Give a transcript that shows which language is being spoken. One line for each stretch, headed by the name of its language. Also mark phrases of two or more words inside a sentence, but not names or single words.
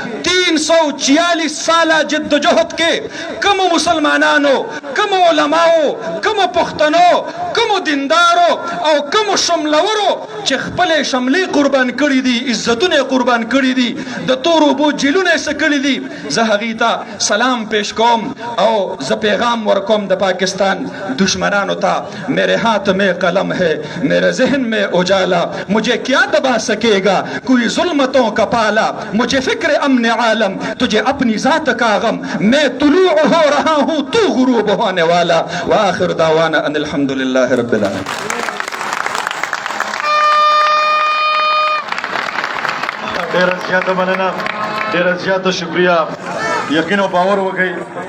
Pashto: 346 ساله جدوجهد کې کومو مسلمانانو کومو علماو کومو پښتنو کومو دیندارو او کومو شملورو چې خپلې شملې قربان کړي دي عزتونه قربان کړي دي د تورو اوبو جیلونه یې څه کړي دي زه هغې ته سلام پیش کوم او زه پیغام ورکوم د پاکستان دشمنانو ته
Urdu: میرے ہاتھ میں قلم ہے میرے ذہن میں اجالا مجھے کیا دبا سکے گا کوئی ظلمتوں کا پالا مجھے فکر امن عالم تجھے اپنی ذات کا غم میں طلوع ہو رہا ہوں تو غروب ہونے والا
Arabic: وآخر دعوانا ان الحمد للہ رب العالمین
Pashto: ډېره زیاته مننه ډېره زیاته شکریه یقین او باور وکړئ